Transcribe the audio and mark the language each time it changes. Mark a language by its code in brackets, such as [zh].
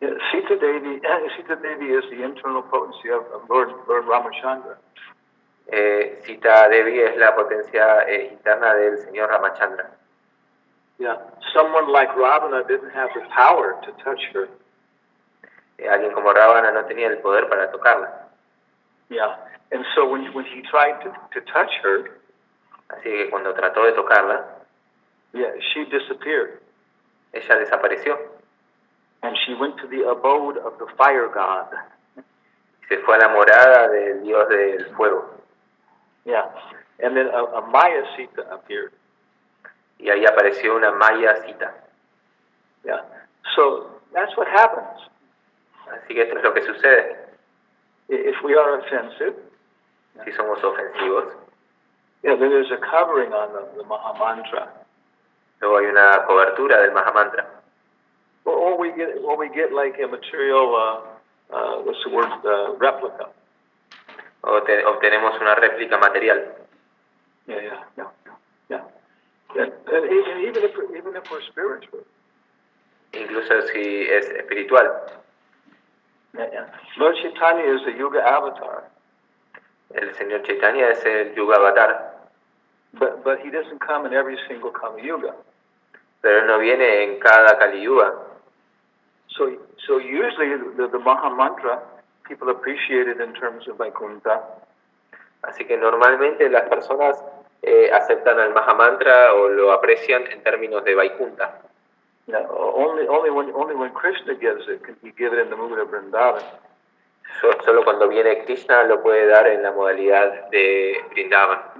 [en] Sita Devi is the internal potency of Lord Ramachandra. [es] Sita Devi es la potencia interna del Señor Ramachandra. [en] Yeah, someone like Ravana didn't have the power to touch her. [es] Alguien como Ravana no tenía el poder para tocarla. [en] Yeah, and so when he tried to touch her, [es] así que cuando trató de tocarla, [en] she disappeared. [es] Ella desapareció. [en] And she went to the abode of the fire god. [es] Se fue a la morada del dios del fuego. [en] Yeah, and then a Maya Sita appeared. [es] Y ahí apareció una Maya Sita. [en] Yeah, so that's what happens. [es] Así que esto es lo que sucede. [en] If we are offensive, [es] si somos ofensivos, [en] then there's a covering on the Maha Mantra. [es] Luego hay una cobertura del Mahamantra. [en] Or we get like a material, what's the word, replica. [es] O obtenemos una réplica material. [en] Yeah. And even if we're spiritual. [es] Incluso si es espiritual. [en] Yeah. Lord Chaitanya is the Yuga avatar. [es] El Señor Chaitanya es el Yuga Avatar. [en] But he doesn't come in every single Kali Yuga. [es] Pero él no viene en cada Kali Yuga. [en] So usually the Maha Mantra, people appreciate it in terms of Vaikuntha. [es] Así que normalmente las personas aceptan el Mahamantra o lo aprecian en términos de Vaikuntha. [en] Yeah, only when Krishna gives it can he give it in the mood of Vrindavan. [es] Solo cuando viene Krishna lo puede dar en la modalidad de Vrindavan.